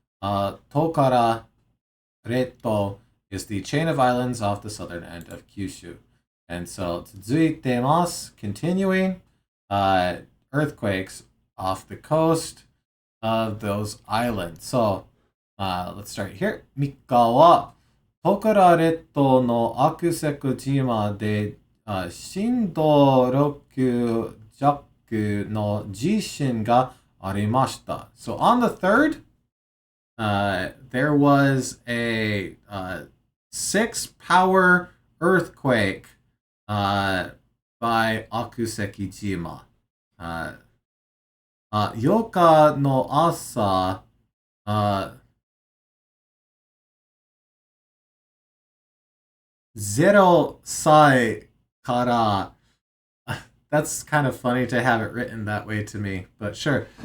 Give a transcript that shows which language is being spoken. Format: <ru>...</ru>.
<en>Tokara Retto is the chain of islands off the southern end of Kyushu. And so, tsuzuitemasu, continuing, earthquakes off the coast of those islands. So, let's start here.</en> <ja>3日はトカラ列島のアクセク島で震度6弱の地震が arimashita.</ja> <en>So on the 3rd, there was a 6-power earthquake by Akusekijima.</en> <ja>8日の朝、0歳から</ja> <en>That's kind of funny to have it written that way to me, but sure.</en>